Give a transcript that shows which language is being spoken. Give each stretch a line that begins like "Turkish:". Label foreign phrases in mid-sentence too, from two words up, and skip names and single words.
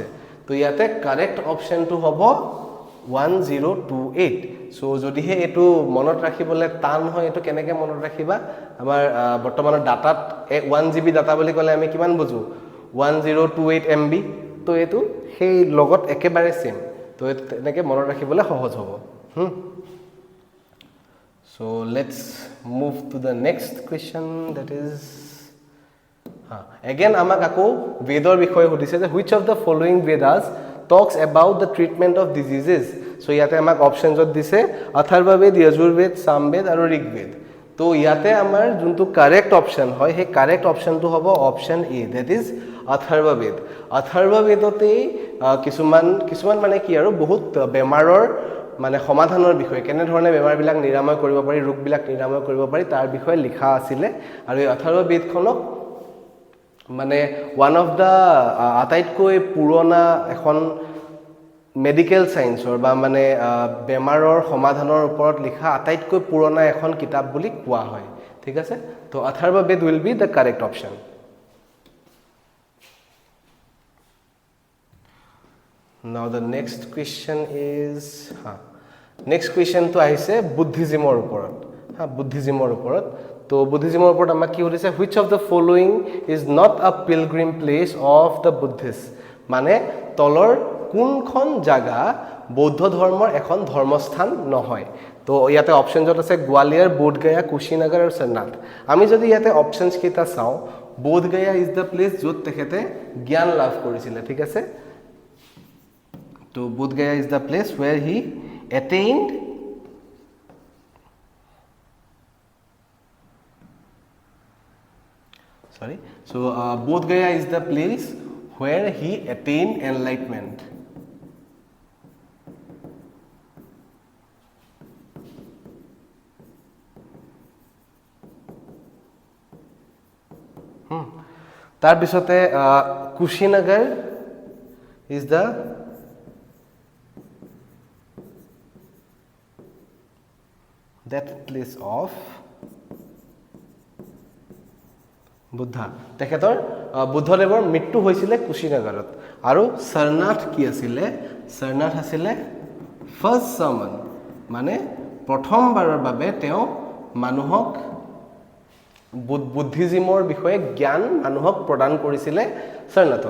Assamese: তো ইয়াতে
English: correct optionটো
Assamese: হ'ব 1028। চ' যদিহে এইটো মনত ৰাখিবলৈ টান হয়, এইটো কেনেকৈ মনত ৰাখিবা? আমাৰ বৰ্তমানৰ ডাটাত 1 GB ডাটা বুলি ক'লে আমি কিমান বুজোঁ? 1028 MB। তো এইটো সেই লগত একেবাৰে ছেম। তো তেনেকৈ মনত ৰাখিবলৈ সহজ হ'ব।
English: So let's move to the next question, that is again
Assamese: আমাক আকৌ বেদৰ বিষয়ে সুধিছে যে
English: which of the following Vedas talks about the treatment of diseases?
Assamese: So ইয়াতে আমাক অপশনছত দিছে অথৰ্ববেদ, যজুৰ্বেদ, সামবেদ আৰু ঋগ্বেদ। তো ইয়াতে আমাৰ যোনটো
English: correct option
Assamese: হয় সেই
English: correct optionটো
Assamese: হ'ব
English: option A, that is
Assamese: অথৰ্ববেদ। অথৰ্ববেদতেই কিছুমান মানে কি আৰু বহুত বেমাৰৰ মানে সমাধানৰ বিষয়ে, কেনেধৰণে বেমাৰবিলাক নিৰাময় কৰিব পাৰি, ৰোগবিলাক নিৰাময় কৰিব পাৰি, তাৰ বিষয়ে লিখা আছিলে। আৰু এই অথৰ্ববেদখনক মানে
English: one of the
Assamese: আটাইতকৈ পুৰণা এখন
English: medical scienceৰ
Assamese: বা মানে বেমাৰৰ সমাধানৰ ওপৰত লিখা আটাইতকৈ পুৰণা এখন কিতাপ বুলি কোৱা হয়। ঠিক আছে, তো অথৰ্ববেদ
English: will be the correct option. Now the next question is, next questionটো
Assamese: আহিছে বুদ্ধিজিমৰ ওপৰত। বুদ্ধিজিমৰ ওপৰত। তো বুদ্ধিজিমৰ ওপৰত আমাক কি সুধিছে?
English: which of the following is not a pilgrim place of the Buddhist?
Assamese: মানে তলৰ কোনখন জাগা বৌদ্ধ ধৰ্মৰ এখন ধৰ্মস্থান নহয়? তো ইয়াতে অপশ্যনছত আছে গোৱালিয়ৰ, বোধগয়া, কুশীনগৰ আৰু সৰনাথ। আমি যদি ইয়াতে অপশ্যনছ কেইটা চাওঁ, বোধগয়া
English: is the place
Assamese: য'ত তেখেতে জ্ঞান লাভ কৰিছিলে। ঠিক আছে, তো
English: বোধগয়া is the place where he attained Bodh Gaya is the place where he attained enlightenment.
Assamese: তাৰ পিছতে
English: কুশীনগৰ is the that place of বুদ্ধা।
Assamese: তেখেতৰ বুদ্ধদেৱৰ মৃত্যু হৈছিলে কুশীনগৰত। আৰু সৰনাথ কি আছিলে? সৰনাথ আছিলে
English: first sermon,
Assamese: মানে প্ৰথমবাৰৰ বাবে তেওঁ মানুহক বুদ্ধিজিমৰ বিষয়ে জ্ঞান মানুহক প্ৰদান কৰিছিলে সৰনাথক।